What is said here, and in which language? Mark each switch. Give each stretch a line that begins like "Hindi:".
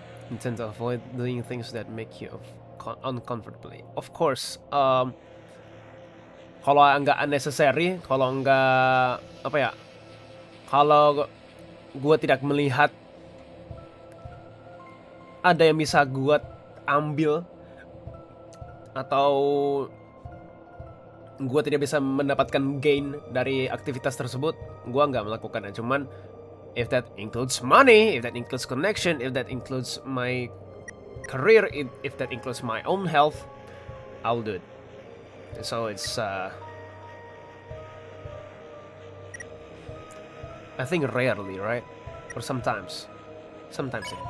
English: You tend to avoid doing things that make you uncomfortably.
Indonesian: Of course, kalau nggak unnecessary, kalau nggak apa ya, kalau gue tidak melihat ada yang bisa gue ambil atau gue tidak bisa mendapatkan gain dari aktivitas tersebut, gue nggak melakukannya.
English: Cuman if that includes money, if that includes connection, if that includes my career, if that includes my own health, I'll do it. So it's I think rarely, right? Or sometimes. Sometimes.